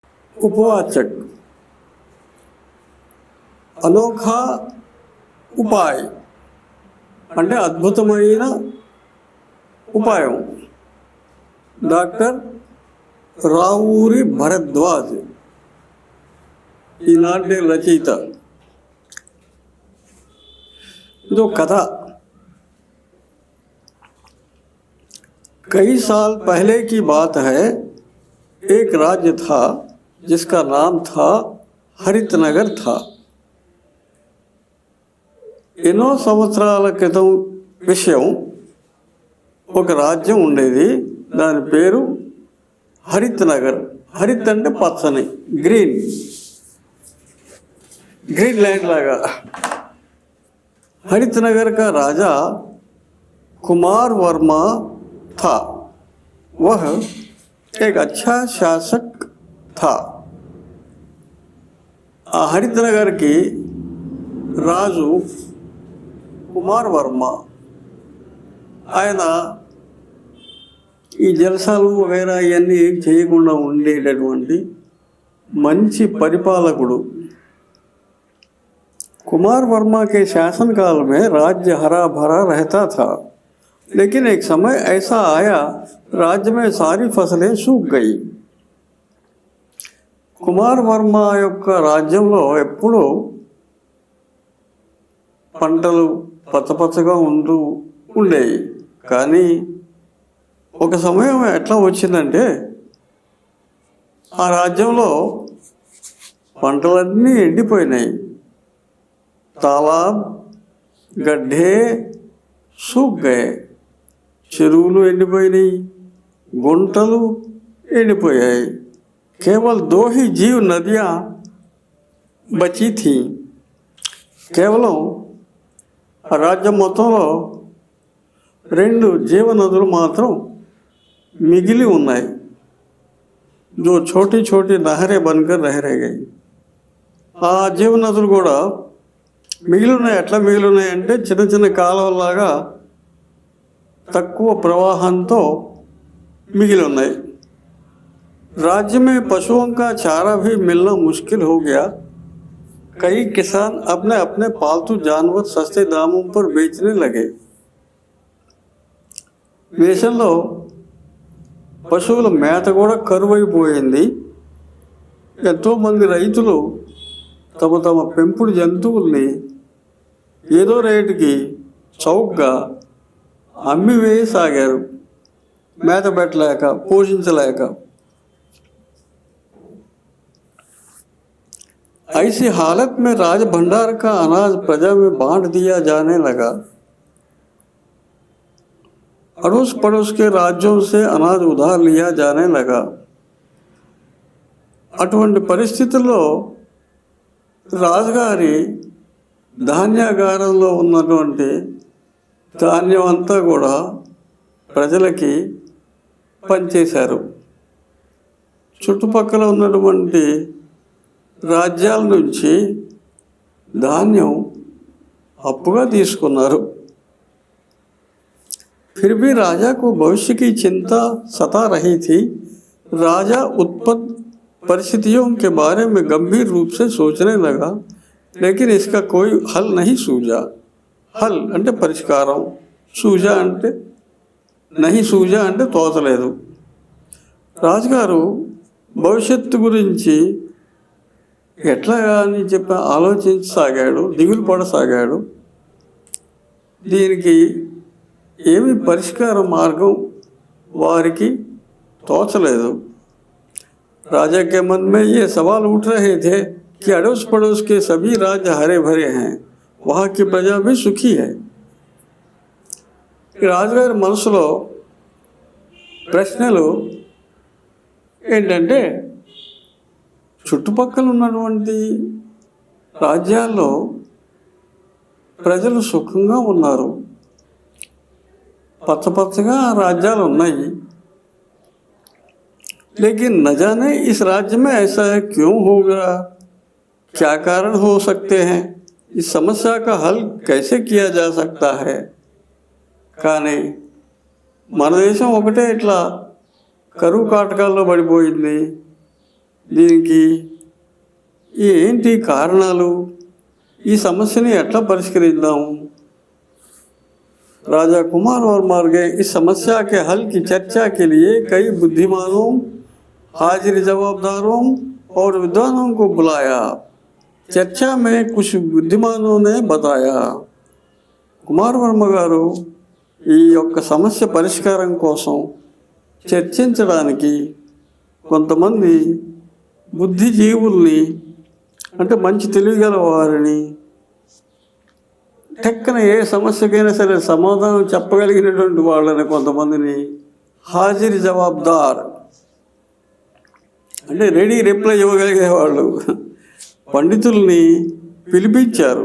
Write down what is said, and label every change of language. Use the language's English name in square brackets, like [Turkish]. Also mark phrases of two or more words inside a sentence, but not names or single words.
[Telugu] उपवाचक [Hindi] अनोखा उपाय [Telugu] అంటే అద్భుతమైన ఉపాయం. డాక్టర్ రావూరి భరద్వాజ్ ఈనాటి రచయిత. [Hindi] जो कथा कई साल पहले की बात है, एक राज्य था जिसका नाम था हरितनगर था. [Telugu] ఎన్నో సంవత్సరాల క్రితం విషయం. ఒక రాజ్యం ఉండేది, దాని పేరు హరిత్ నగర్. హరిత్ అంటే పచ్చని, [English] green land [Telugu] लागा. [Hindi] हरित नगर का राजा कुमार वर्मा था. वह एक अच्छा शासक था. [Telugu] हरित नगर की రాజు కుమార్ వర్మ, ఆయన ఈ జలసాలు వగైరా ఇవన్నీ ఏం చేయకుండా ఉండేటటువంటి మంచి పరిపాలకుడు. [Hindi] कुमार वर्मा के शासनकाल में राज्य हरा भरा रहता था, लेकिन एक समय ऐसा आया राज्य में सारी फसलें सूख गई. [Telugu] కుమార్ వర్మ యొక్క రాజ్యంలో ఎప్పుడూ పంటలు పచ్చపచ్చగా ఉండేవి. కానీ ఒక సమయం ఎట్లా వచ్చిందంటే ఆ రాజ్యంలో పంటలన్నీ ఎండిపోయినాయి. [Hindi] तालाब गड्ढे सूख गए, [Telugu] చెరువులు ఎండిపోయినాయి, గుంటలు ఎండిపోయాయి. [Hindi] केवल 2 ही जीव नदियाँ बची थी. [Telugu] కేవలం రాజ్యం మొత్తంలో 2 జీవ నదులు మాత్రం మిగిలి ఉన్నాయి. [Hindi] जो छोटी छोटी नहरें बनकर रह गई. [Telugu] ఆ జీవ నదులు కూడా మిగిలి ఉన్నాయి. ఎట్లా మిగిలి ఉన్నాయంటే చిన్న చిన్న కాలువలాగా తక్కువ ప్రవాహంతో మిగిలి ఉన్నాయి. [Hindi] राज्य में पशुओं का चारा भी मिलना मुश्किल हो गया. कई किसान अपने अपने पालतू जानवर सस्ते दामों पर बेचने लगे. [Telugu] దేశంలో పశువుల మేత కూడా కరువైపోయింది. ఎంతోమంది రైతులు తమ తమ పెంపుడు జంతువుల్ని ఏదో రేటుకి చౌకగా అమ్మివేయసాగారు, మేత పెట్టలేక, పోషించలేక. [Hindi] ऐसी हालत में राज भंडार का अनाज प्रजा में बांट दिया जाने लगा. अड़ोस पड़ोस के राज्यों से अनाज उधार लिया जाने लगा. [Telugu] అటువంటి పరిస్థితుల్లో రాజుగారి ధాన్యాగారంలో ఉన్నటువంటి ధాన్యం అంతా కూడా ప్రజలకి పంచేశారు. చుట్టుపక్కల ఉన్నటువంటి राज्याल నుంచి धान्यम అప్పుగా తీసుకున్నారు. [Hindi] फिर भी राजा को भविष्य की चिंता सता रही थी. राजा उत्पन्न परिस्थितियों के बारे में गंभीर रूप से सोचने लगा, लेकिन इसका कोई हल नहीं सूझा. [Telugu] हल అంటే పరిష్కారం, सूझा అంటే [Hindi] नहीं सूझा [Telugu] అంటే తోచలేదు. రాజుగారు భవిష్యత్తు గురించి ఎట్లా అని చెప్పి ఆలోచించసాగాడు, దిగులు పడసాగాడు. దీనికి ఏమి పరిష్కార మార్గం వారికి తోచలేదు. [Hindi] राजा के मन में ये सवाल उठ रहे थे कि अड़ोस पड़ोस के सभी राज्य हरे भरे हैं, वहाँ की प्रजा भी सुखी है. [Telugu] రాజుగారి మనసులో ప్రశ్నలు ఏంటంటే, చుట్టుపక్కల ఉన్నటువంటి రాజ్యాల్లో ప్రజలు సుఖంగా ఉన్నారు, పచ్చపచ్చగా రాజ్యాలు ఉన్నాయి. [Hindi] लेकिन न जाने इस राज्य में ऐसा क्यों होगा, क्या कारण हो सकते हैं, इस समस्या का हल कैसे किया जा सकता है. [Telugu] కానీ మన దేశం ఒకటే ఇట్లా కరువు కాటకాల్లో పడిపోయింది. దీనికి ఏంటి కారణాలు, ఈ సమస్యని ఎట్లా పరిష్కరిద్దాం। [Hindi] राजा कुमार वर्मा ने इस समस्या के हल की चर्चा के लिए कई बुद्धिमानों, हाजिर जवाबदारों और विद्वानों को बुलाया। चर्चा में कुछ बुद्धिमानों ने बताया, [Telugu] కుమార్ వర్మ గారు ఈ యొక్క సమస్య పరిష్కారం కోసం చర్చించడానికి కొంతమంది బుద్ధిజీవుల్ని, అంటే మంచి తెలివిగల వారిని, టెక్కన ఏ సమస్యకైనా సరే సమాధానం చెప్పగలిగినటువంటి వాళ్ళని కొంతమందిని, [Hindi] हाजिर जवाबदार [Telugu] అంటే [English] ready reply [Telugu] ఇవ్వగలిగే వాళ్ళు పండితుల్ని పిలిపించారు।